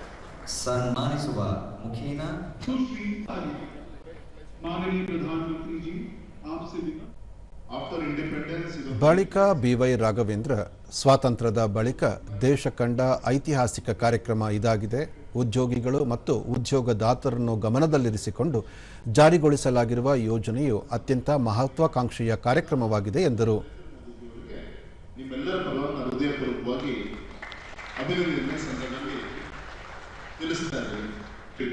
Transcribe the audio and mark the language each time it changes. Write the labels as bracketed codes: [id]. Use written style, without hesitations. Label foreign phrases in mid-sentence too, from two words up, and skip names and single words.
[kn] ಸಮ್ಮಾನಿಸುವ ಮುಖೇನ [hi] माननीय प्रधानमंत्री जी आपसे [en] after independence. [kn] ಬಳಿಕ ಬಿವೈ ರಾಘವೇಂದ್ರ ಸ್ವಾತಂತ್ರ್ಯದ ಬಳಿಕ ದೇಶ ಕಂಡ ಐತಿಹಾಸಿಕ ಕಾರ್ಯಕ್ರಮ ಇದಾಗಿದೆ. ಉದ್ಯೋಗಿಗಳು ಮತ್ತು ಉದ್ಯೋಗದಾತರನ್ನು ಗಮನದಲ್ಲಿರಿಸಿಕೊಂಡು ಜಾರಿಗೊಳಿಸಲಾಗಿರುವ ಯೋಜನೆಯು ಅತ್ಯಂತ ಮಹತ್ವಾಕಾಂಕ್ಷೆಯ ಕಾರ್ಯಕ್ರಮವಾಗಿದೆ ಎಂದರು. ನಿಮ್ಮೆಲ್ಲರ ಪರವಾಗಿ ಹೃದಯಪೂರ್ವಕವಾಗಿ ಅಭಿನಂದನೆ ಸಂದರ್ಭದಲ್ಲಿ ತಿಳಿಸ್ತಾ ಇದ್ದೀವಿ.